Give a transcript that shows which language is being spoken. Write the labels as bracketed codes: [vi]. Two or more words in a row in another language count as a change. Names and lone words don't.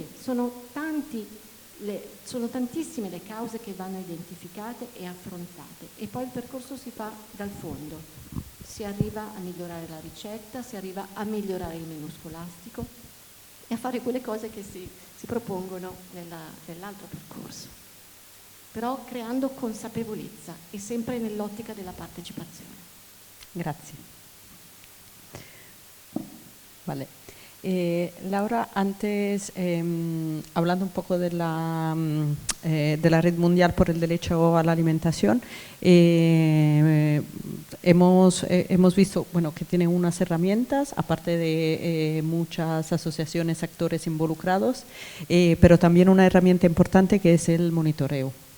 [it] Sono tantissime le cause che vanno identificate e affrontate e poi il percorso si fa dal fondo, si arriva a migliorare la ricetta, si arriva a migliorare il menù scolastico e a fare quelle cose che si propongono nell'altro percorso, però creando consapevolezza e sempre nell'ottica della partecipazione. Grazie. [es] Vale. Laura, antes, hablando un poco de la Red Mundial por el Derecho a la Alimentación, hemos visto, bueno, que tiene unas herramientas, aparte de muchas asociaciones, actores involucrados, pero también una herramienta importante que es el monitoreo.